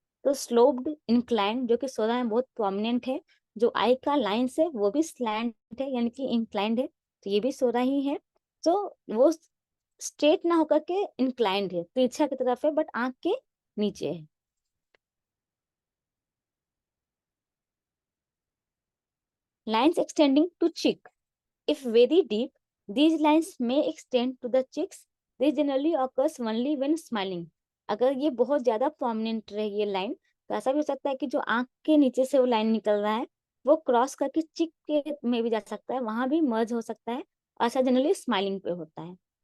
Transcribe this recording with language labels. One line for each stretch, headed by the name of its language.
Hindi: तो sloped incline जो कि सोरा में बहुत प्रोमिनेंट है, जो आई का लाइंस है वो भी स्लैंट है यानी कि इंक्लाइंड है, तो ये भी सोरा ही है। तो वो स्ट्रेट ना होकर के इंक्लाइंड है, तिरछा की तरफ है, बट आंख के नीचे है।
English: Lines extending to cheek, if very deep, these lines may extend to the cheeks. This generally occurs only when smiling.
Hindi: अगर ये बहुत ज्यादा प्रोमिनेंट रहे ये लाइन, तो ऐसा भी हो सकता है कि जो आंख के नीचे से वो लाइन निकल रहा है वो क्रॉस करके चिक के में भी जा सकता है, वहां भी मर्ज हो सकता है, और ऐसा जनरली स्माइलिंग पे होता है।